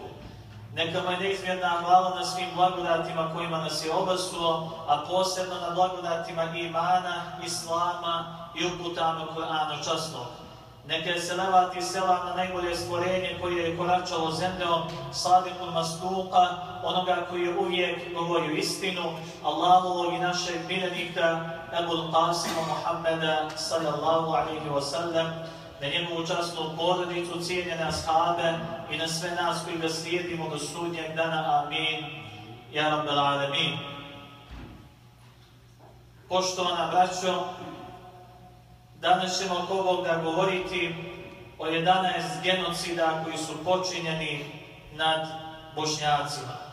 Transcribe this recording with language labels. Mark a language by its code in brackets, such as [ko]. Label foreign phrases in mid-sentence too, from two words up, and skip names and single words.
[bs] Neka mu je neizmjerna hvala na svim blagodatima kojima nas je obasuo, a posebno na blagodatima imana, islama i uputama Kur'ana časnog. Neka je selavat i selam na najbolje stvorenje koje je koračalo zemljom, [ar] الصادق المصدوق, [bs] onoga koji je uvijek govorio istinu, Allahovog i našeg miljenika, Ebul Qasima Muhammeda [ar] صلى الله عليه وسلم, [bs] na njegovu časnu porodicu, cijenjene ashabe i na sve nas koji ga slijedimo do sudnjeg dana. [ar] آمين يا رب العالمين. [bs] Poštovana braćo, danas ćemo oko ovoga govoriti o 11 genocida koji su počinjeni nad Bošnjacima.